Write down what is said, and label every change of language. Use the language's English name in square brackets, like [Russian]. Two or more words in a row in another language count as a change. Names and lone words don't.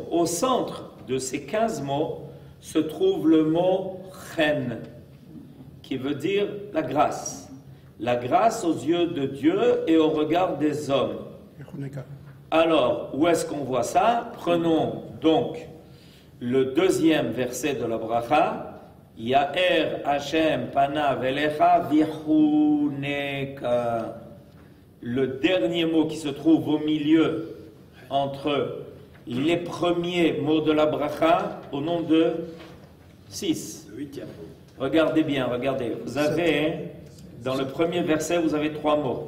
[French] Au centre de ces 15 mots se trouve le mot Chen, qui veut dire la grâce. La grâce aux yeux de Dieu et au regard des hommes. Alors, où est-ce qu'on voit ça? Prenons donc le deuxième verset de la bracha. [Hebrew] יאר השם פניו אליך ויחנך. [French] Le dernier mot qui se trouve au milieu entre les premiers mots de la bracha au nom de 6. Regardez bien, regardez. Vous avez, dans le premier verset, vous avez 3 mots.